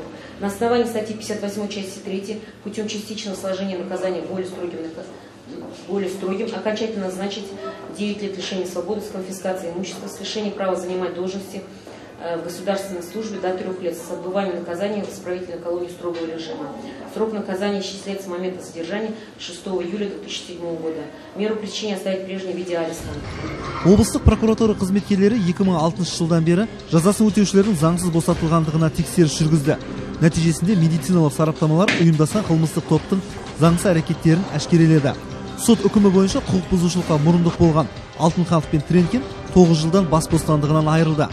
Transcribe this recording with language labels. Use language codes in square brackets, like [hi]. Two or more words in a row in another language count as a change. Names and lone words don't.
[ru] На основании статьи 58 части 3 путем частичного сложения наказания более строгим окончательно назначить 9 лет лишения свободы с конфискацией имущества с лишением права занимать должности в государственной службе до 3 лет с отбыванием наказания в исправительной колонии строгого режима. Срок наказания исчисляется с момента содержания 6 июля 2007 года. Меру пресечения оставить в прежнем виде ареста. [kk] Облыстық прокуратура қызметкерлері 2006 жылдан бері жазасын өтеушілердің заңсыз босатылғандығына тексеріс жүргізді. Нәтижесінде медициналық сараптамалар ұйымдасқан қылмыстық топтың заңсыз әрекеттерін әшкереледі. Сот үкімі бойынша құқық бұзушылыққа мұрындық болған Алтынханов пен Тренкин 9 жылдан бас бостандығынан айырылды.